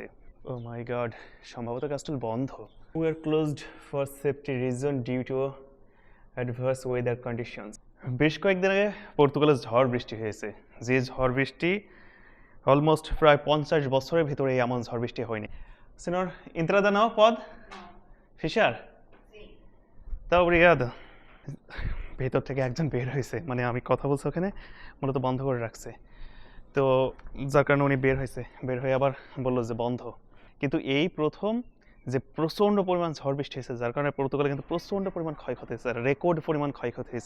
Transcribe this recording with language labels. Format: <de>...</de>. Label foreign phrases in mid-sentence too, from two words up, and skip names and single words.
<en>oh my god,</en> <bn>সম্ভবত ক্যাস্টেল বন্ধ।</bn> <en>we are closed for safety reason due to adverse weather conditions.</en> <bn>বেশ কয়েকদিন আগে পর্তুগালে ঝড় বৃষ্টি হয়েছে, যে ঝড় বৃষ্টি অলমোস্ট প্রায় 50 বছরের ভিতরে এমন ঝড় বৃষ্টি হয়নি।</bn> <pt>সিনর entrada não pode fechar? Tá obrigado.</pt> <bn>ভেতর থেকে একজন বের হয়েছে, মানে আমি কথা বলছি ওখানে, মূলত বন্ধ করে রাখছে। তো যার কারণে উনি বের হয়ে আবার বললো যে বন্ধ। কিন্তু এই প্রথম যে প্রচণ্ড পরিমাণ ঝড় বৃষ্টি হয়েছে, যার কারণে পর্তুগালে কিন্তু প্রচণ্ড পরিমাণ ক্ষয়ক্ষতি হয়েছে, রেকর্ড পরিমাণ ক্ষয়ক্ষতি হয়েছে।</bn>